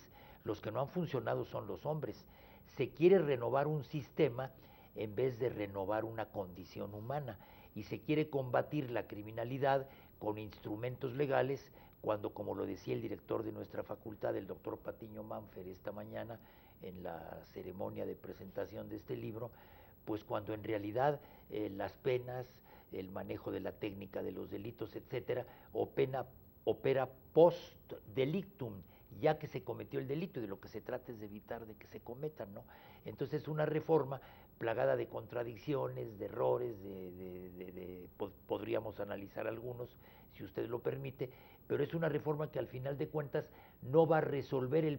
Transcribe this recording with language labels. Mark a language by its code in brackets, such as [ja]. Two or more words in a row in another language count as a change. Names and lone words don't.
[es] Los que no han funcionado son los hombres. Se quiere renovar un sistema en vez de renovar una condición humana, y se quiere combatir la criminalidad con instrumentos legales, cuando, como lo decía el director de nuestra facultad, el doctor Patiño Manfer, esta mañana en la ceremonia de presentación de este libro, pues cuando en realidad las penas, el manejo de la técnica de los delitos, etcétera, [la] opera post delictum, [es] ya que se cometió el delito, y de lo que se trata es de evitar de que se cometan, ¿no? Entonces una reforma plagada de contradicciones, de errores, podríamos analizar algunos, si usted lo permite, pero es una reforma que al final de cuentas no va a resolver el